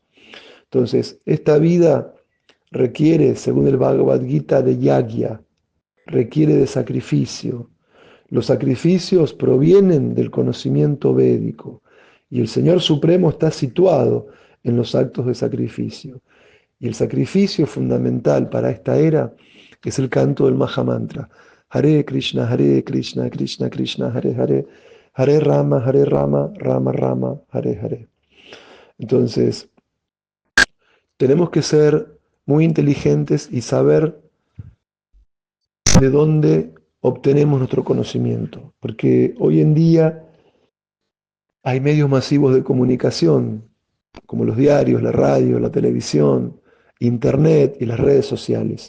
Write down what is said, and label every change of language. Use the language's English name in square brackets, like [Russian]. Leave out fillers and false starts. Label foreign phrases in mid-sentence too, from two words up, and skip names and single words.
[Spanish] Entonces, esta vida requiere, según el Bhagavad Gita, de yagya, requiere de sacrificio. Los sacrificios provienen del conocimiento védico y el Señor Supremo está situado en los actos de sacrificio. Y el sacrificio fundamental para esta era es el canto del Mahamantra. [Sanskrit] Hare Krishna, Krishna Krishna, Hare Hare, Hare Rama, Rama Rama, Hare Hare. [Spanish] Entonces, tenemos que ser muy inteligentes y saber de dónde obtenemos nuestro conocimiento, porque hoy en día hay medios masivos de comunicación, como los diarios, la radio, la televisión, internet y las redes sociales.